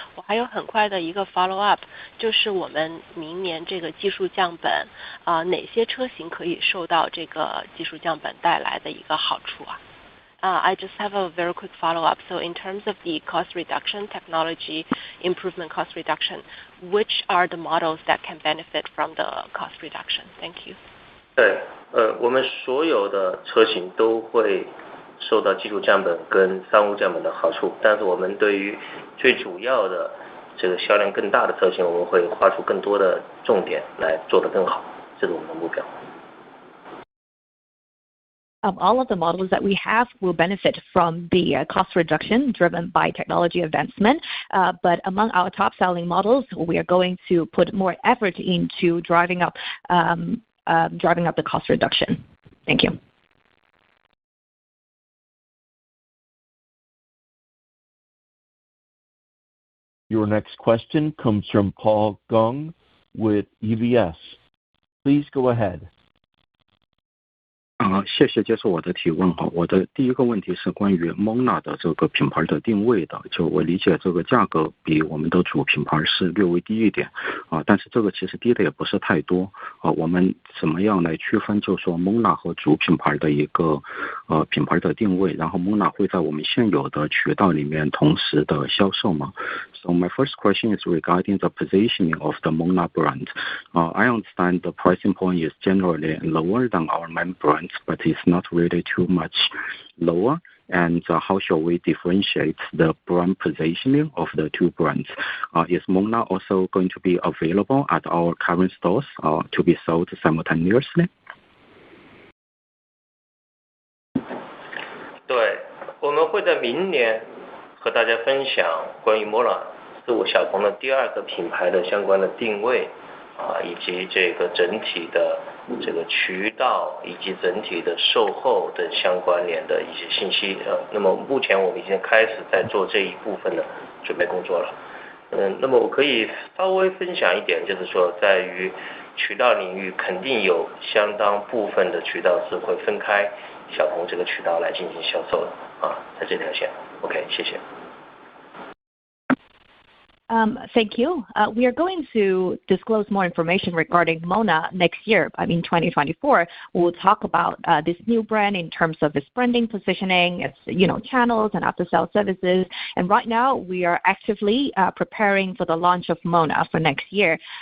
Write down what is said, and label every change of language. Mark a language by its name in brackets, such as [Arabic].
[Chinese] 我还有很快的一个 follow up， 就是我们明年这个技术降本，哪些车型可以受到这个技术降本带来的一个好处啊 [English] I just have a very quick follow-up. So in terms of the cost reduction, technology improvement cost reduction, which are the models that can benefit from the cost reduction? Thank you. [Chinese] 对，我们所有的车型都会受到技术降本跟商务降本的好处，但是我们对于最主要的这个销量更大的车型，我们会花出更多的重点来做得更好，这是我们的目标。 [English] All of the models that we have will benefit from the cost reduction driven by technology advancement. But among our top-selling models, we are going to put more effort into driving up the cost reduction. Thank you. Your next question comes from Paul Gong with UBS. Please go ahead. [Chinese] 谢谢接受我的提问。我的第一个问题是关于 Mona 的这个品牌的定位的。就我理解这个价格比我们的主品牌是略微低一点，但是这个其实低的也不是太多。我们怎么样来区分就说 Mona 和主品牌的一个品牌的定位，然后 Mona 会在我们现有的渠道里面同时的销售吗？ [English] So my first question is regarding the positioning of the Mona brand. I understand the pricing point is generally lower than our main brands, but it's not really too much lower. And how shall we differentiate the brand positioning of the two brands? Is Mona also going to be available at our current stores to be sold simultaneously? [Chinese] 对，我们会在明年和大家分享关于 Mona 是我小鹏的第二个品牌的相关的定位以及这个整体的这个渠道以及整体的售后的相关联的一些信息。那么目前我们已经开始在做这一部分的准备工作了。那么我可以稍微分享一点，就是说在于渠道领域肯定有相当部分的渠道是会分开小鹏这个渠道来进行销售的在这条线。 OK， 谢谢。 [English] Thank you. We are going to disclose more information regarding Mona next year. I mean, 2024. We'll talk about this new brand in terms of its branding positioning, its channels and after-sales services. And right now, we are actively preparing for the launch of Mona for next year.